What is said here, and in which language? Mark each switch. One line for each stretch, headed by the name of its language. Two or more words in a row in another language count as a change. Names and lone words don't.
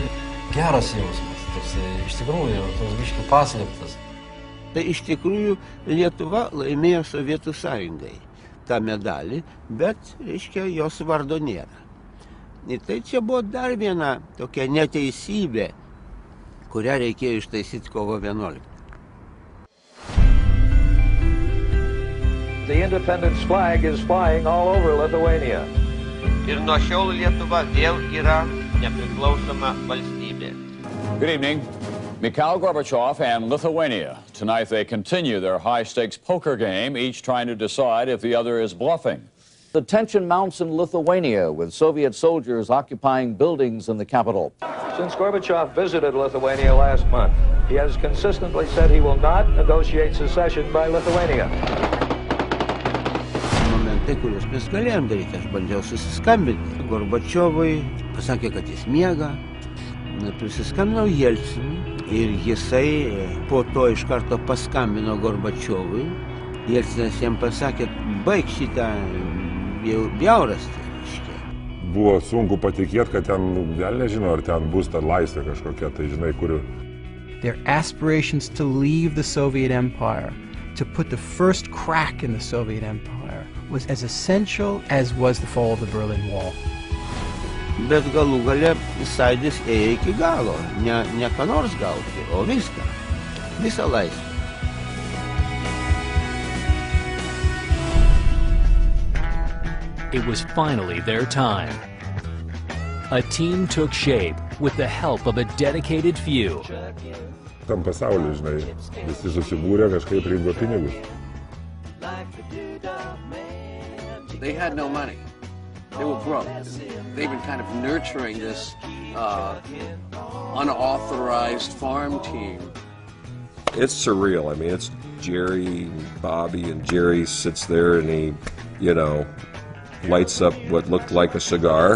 Lithuanian: Geras jausmas, iš tikrųjų, toks biškį paslėptas. Tai iš tikrųjų Lietuva laimėjo Sovietų sąjungai tą medalį, bet, jos vardo nėra. Ir tai čia buvo dar viena tokia neteisybė, kurią reikėjo ištaisyti kovo 11.
English: The independence flag is flying all over Lithuania.
Lithuanian: Ir nuo šiol Lietuva vėl yra nepriklausoma valstybė.
English: Good evening. Mikhail Gorbachev and Lithuania. Tonight they continue their high-stakes poker game, each trying to decide if the other is bluffing. The tension mounts in Lithuania, with Soviet soldiers occupying buildings in the capital. Since Gorbachev visited Lithuania last month, he has consistently said he will not negotiate secession by Lithuania.
Lithuanian: Momentai, kuriuos mes galėjom daryti, aš bandžiau susiskambinti. Gorbačiovui pasakė, kad jis miega. Prisiskambinau Jelcinui ir jisai po to iš karto paskambino Gorbačiovui. Jelcinas jam pasakė, baig šitą bjaurastį. Buvo sunku patikėti, kad ten, vėl nežinau, ar ten bus ta laisvė kažkokia, tai žinai, kuriu.
English: Their aspirations to leave the Soviet Empire, to put the first crack in the Soviet Empire, was as essential as was the fall of the Berlin Wall.
Lithuanian: Bet galų gale sąjūdis ėjo iki galo, ne ką nors gauti, o viską, visą laisvę.
English: It was finally their time. A team took shape with the help of a dedicated few.
Lithuanian: Tam pasauliu, žinai, visi susibūrė, kažkaip rinko pinigus.
English: They had no money. They were broke. They've been kind of nurturing this unauthorized farm team. It's surreal. I mean, it's Jerry and Bobby, and Jerry sits there and he, you know, lights up what looked like a cigar.